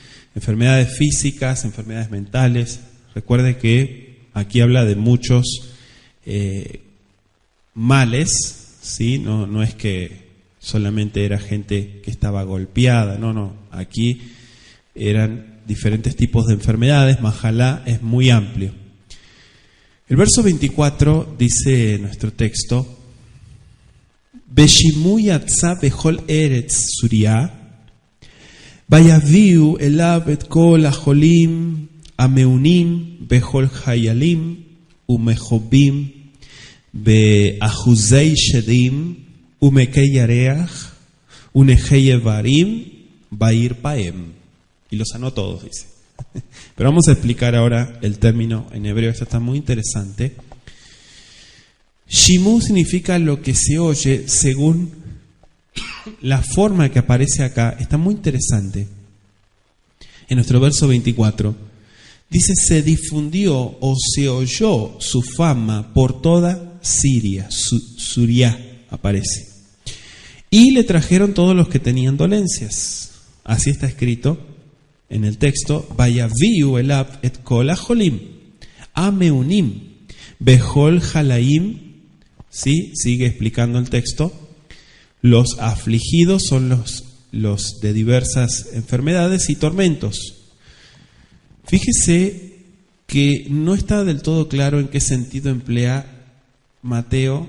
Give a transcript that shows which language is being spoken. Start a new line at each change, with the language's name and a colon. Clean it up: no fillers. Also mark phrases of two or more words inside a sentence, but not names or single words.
Spanish: Enfermedades físicas, enfermedades mentales. Recuerde que aquí habla de muchos males, ¿sí? No es que solamente era gente que estaba golpeada, no. Aquí eran diferentes tipos de enfermedades. Mahalá es muy amplio. El verso 24 dice nuestro texto:
Hebrew: בשמעו יצא בכל ארץ סוריה ויביאו אליו את כל החולים מעונים בכל חליים ומכאובים באחוזי שדים ומוכי ירח ונכי איברים וירפאם.
Spanish: Y los sanó todos, dice. Pero vamos a explicar ahora el término en hebreo, esto está muy interesante. Shimu significa lo que se oye según la forma que aparece acá, está muy interesante. En nuestro verso 24, dice, se difundió o se oyó su fama por toda Siria, Suria aparece. Y le trajeron todos los que tenían dolencias. Así está escrito en el texto,
Hebrew: ויביאו אליו את כל החולים, מעונים, בכל חליים.
Spanish: ¿Sí? Sigue explicando el texto. Los afligidos son los de diversas enfermedades y tormentos. Fíjese que no está del todo claro en qué sentido emplea Mateo.